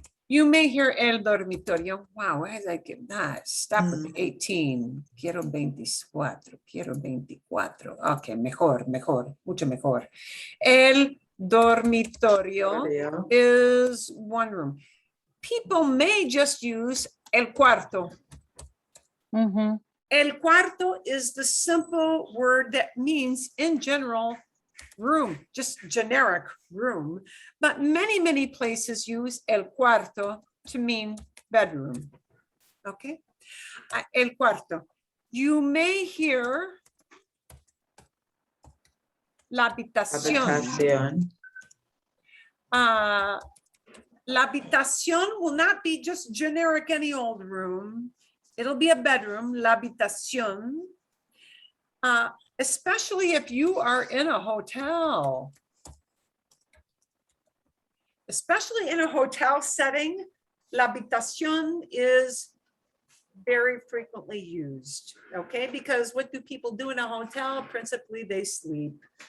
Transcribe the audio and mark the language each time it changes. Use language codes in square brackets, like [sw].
[en] You may hear el dormitorio. Wow, why did I get that? Stop with the 18. [es] Quiero 24. Quiero 24. Okay, mejor, mucho mejor. [en] El dormitorio is one room. People may just use el cuarto. Mhm. El cuarto is the simple word that means in general room, just generic room. But many places use el cuarto to mean bedroom. Okay. El cuarto. You may hear la habitación. [es] habitación. [en] La habitación will not be just generic any old room. It'll be a bedroom, la habitación. Especially if you are in a hotel. Especially in a hotel setting, la habitación is very frequently used, okay? Because what do people do in a hotel? Principally, they sleep.